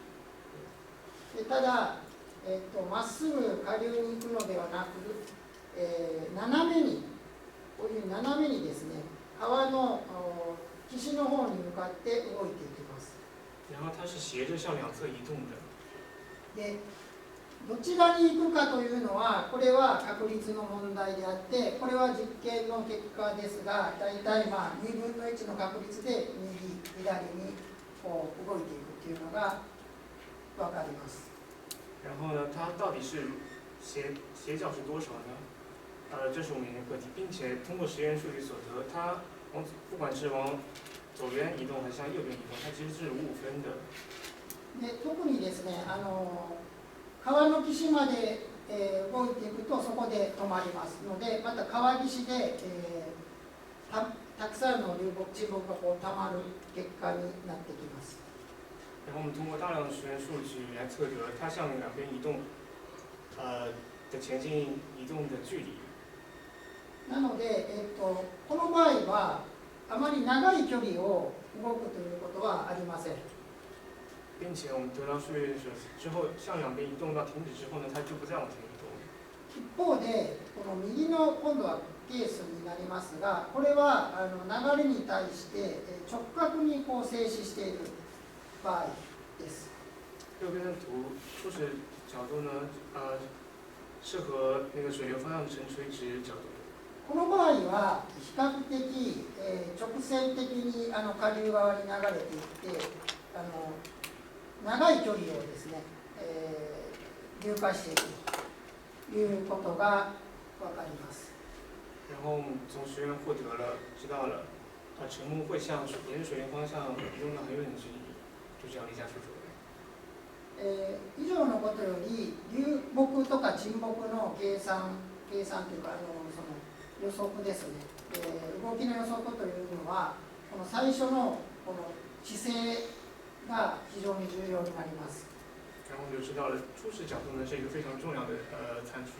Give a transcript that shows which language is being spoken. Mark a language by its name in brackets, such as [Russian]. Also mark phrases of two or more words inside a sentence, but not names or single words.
[Japanese] ただ、まっすぐ下流に行くのではなく、斜めにこういう斜めにですね、川の岸の方に向かって動いていきます。 [Chinese] 然后它是斜着向两侧移动的。 [Japanese] でどちらに行くかというのは、これは確率の問題であって、これは実験の結果ですが、大体2分の1の確率で右、左にこう動いていくというのが分かります。 [Chinese] 然后呢，它到底是斜角是多少呢？这是我们研究课题，并且通过实验数据所得，它不管是往左边移动还是向右边移动，它其实是5分的。 [Japanese] で特にですね、川の岸まで、動いていくとそこで止まりますので、また川岸で、たくさんの沈木がこう溜まる結果になってきます。 [Chinese] 然后我们通过大量的实验数据来测得它向两边移动的前进移动的距离。 [Japanese] なので、この場合はあまり長い距離を動くということはありません。 [Chinese] 并且我们得到数据之后，向两边移动到停止之后呢，它就不再往前移动了。 [Japanese] 一方で、この右の今度はケースになりますが、これは流れに対して直角にこう静止している場合です。 [Chinese] 右边的图初始角度呢，是和那个水流方向成垂直角度。 [Japanese] この場合は比較的、直線的に下流側に流れていって長い距離をですね、流下していくということが分かります。 [Chinese] 然后我们从实验获得了，知道了，沉木会向沿着水流方向移动到很远的距离，就这样离家出走了。 [Japanese] 以上のことより流木とか沈木の計算というかその予測ですね、動きの予測というのはこの最初のこの姿勢が非常に重要になります。 [Chinese] 然后我们就知道了，初始角度呢是一个非常重要的参数。